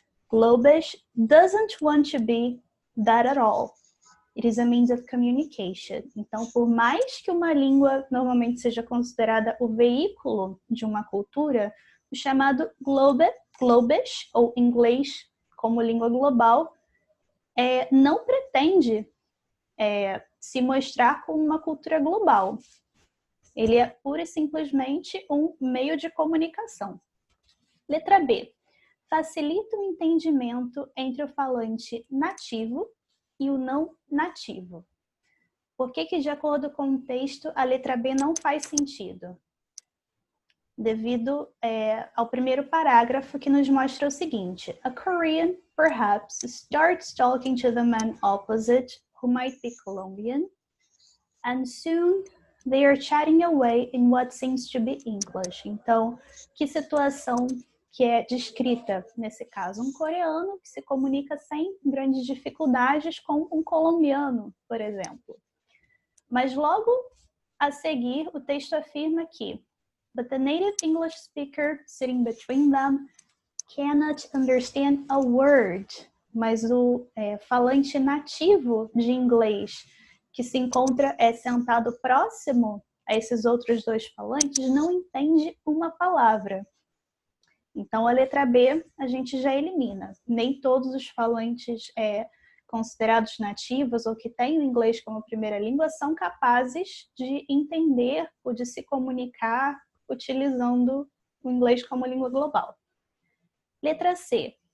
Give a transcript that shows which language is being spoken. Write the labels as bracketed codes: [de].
[en] Globish doesn't want to be that at all. It is a means of communication. [pt] Então, por mais que uma língua normalmente seja considerada o veículo de uma cultura, o chamado Globish, ou inglês como língua global, não pretende se mostrar como uma cultura global. Ele é pura e simplesmente um meio de comunicação. Letra B. Facilita o entendimento entre o falante nativo e o não nativo. Por que, de acordo com o texto, a letra B não faz sentido? Devido ao primeiro parágrafo, que nos mostra o seguinte: [en] a Korean, perhaps, starts talking to the man opposite, who might be Colombian, and soon they are chatting away in what seems to be English. [pt] Então, que situação que é descrita nesse caso? Um coreano que se comunica sem grandes dificuldades com um colombiano, por exemplo. Mas logo a seguir, o texto afirma que [en] but the native English speaker sitting between them cannot understand a word. [pt] Mas o falante nativo de inglês que se encontra sentado próximo a esses outros dois falantes não entende uma palavra. Então, a letra B a gente já elimina. Nem todos os falantes considerados nativos ou que têm o inglês como primeira língua são capazes de entender ou de se comunicar utilizando o inglês como língua global. Letra C.